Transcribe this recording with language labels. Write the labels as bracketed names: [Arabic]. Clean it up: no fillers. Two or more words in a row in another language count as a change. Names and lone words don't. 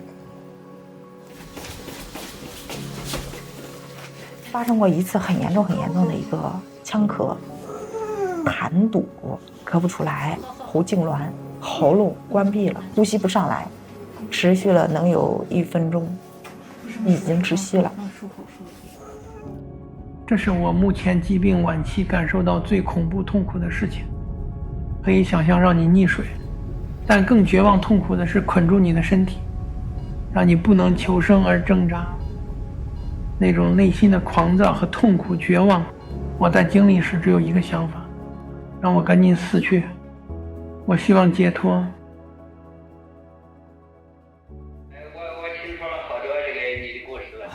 [Chinese] 发生过一次很严重的一个腔咳，痰堵，咳不出来，喉痙挛，喉咙關閉了，呼吸不上來，持續了能有1分鐘，已經窒息了。這是我目前疾病晚期感受到最恐怖痛苦的事情。可以想象讓你溺水，但更絕望痛苦的是捆住你的身體，讓你不能求生而掙扎。那種內心的狂躁和痛苦絕望，我在經歷時只有一個想法，讓我趕緊死去。我希望解脫。我聽說了好多這個你的故事了，